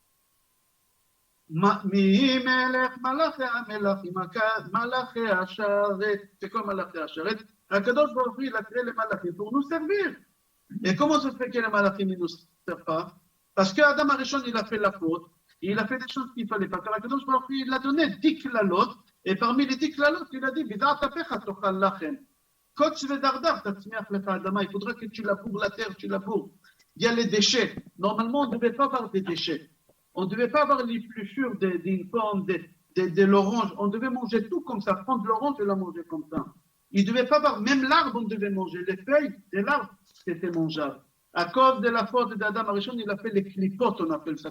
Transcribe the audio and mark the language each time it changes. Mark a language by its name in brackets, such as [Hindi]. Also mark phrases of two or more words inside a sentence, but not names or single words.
[French] C'est quoi [Hebrew] מלאכי השרת? הקדוש ברוך הוא, [French] il a créé les Malachim pour nous servir. Et comment ça se fait que les Malachim ne nous servent pas? Parce qu' [Hebrew] אדם הראשון, [French] il a fait la faute. Il a fait des choses qu'il ne fallait pas faire. [Hebrew] הקדוש ברוך הוא, [French] il a donné 10 klalot. Et parmi les 10 klalot, il a dit [Hebrew] בזעת אפך תאכל לחם. קוץ ודרדר תצמיח לך אדמה. [French] Il faudra que tu laboures la terre, tu laboures. Il y a les déchets. Normalement, on ne devait pas avoir des déchets. On ne devait pas avoir l'épluchure d'une pomme, de l'orange. On devait manger tout comme ça. Prendre l'orange et la manger comme ça. Il ne devait pas avoir, même l'arbre, on devait manger. Les feuilles de l'arbre, c'était mangeable. À cause de la faute d' [Hebrew] אדם הראשון, [French] il a fait les clipotes, on appelle ça.